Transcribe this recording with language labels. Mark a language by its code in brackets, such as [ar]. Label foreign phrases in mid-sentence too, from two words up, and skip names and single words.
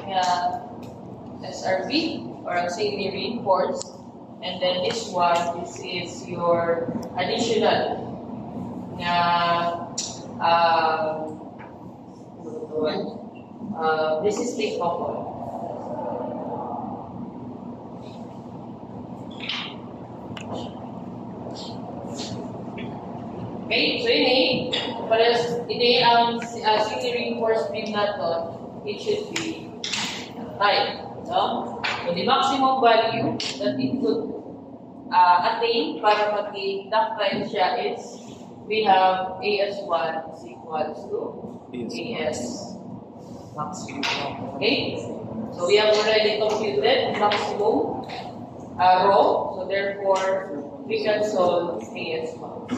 [en] SRB or auxiliary reinforced, and then this one, this is your additional this is the component. Okay, so [tl] ini ang [en] auxiliary reinforced beam natin, it should be tight. No? So the maximum value that it could attain [tl] para maging ductile siya [en] is we have AS1 is equals to AS maximum. Okay? So we have already computed maximum rho. So therefore, we can solve AS max.